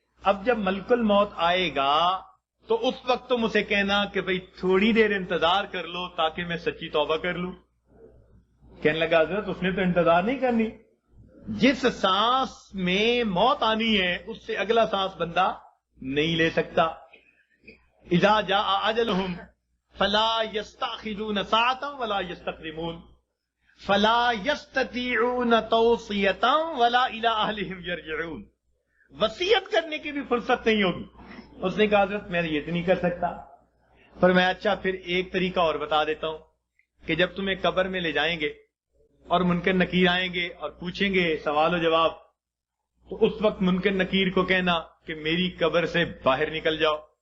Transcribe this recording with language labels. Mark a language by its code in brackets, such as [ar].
[ur] اب جب ملک الموت آئے گا تو اس وقت تم اسے کہنا کہ بھئی تھوڑی دیر انتظار کر لو تاکہ میں سچی توبہ کر لوں. کہنے لگا حضرت اس نے تو انتظار نہیں کرنی، جس سانس میں موت آنی ہے اس سے اگلا سانس بندہ نہیں لے سکتا. [ar] اذا جاء اجلهم فلا يستأخرون ساعة ولا يستقدمون فلا يستطيعون توصية ولا إلى أهلهم يرجعون. [ur] وصیت کرنے کی بھی فرصت نہیں ہوگی. اس نے کہا حضرت میں یہ تو نہیں کر سکتا. فرمایا اچھا پھر ایک طریقہ اور بتا دیتا ہوں کہ جب تمہیں قبر میں لے جائیں گے اور منکر نکیر آئیں گے اور پوچھیں گے سوال و جواب، تو اس وقت منکر نکیر کو کہنا کہ میری قبر سے باہر نکل جاؤ.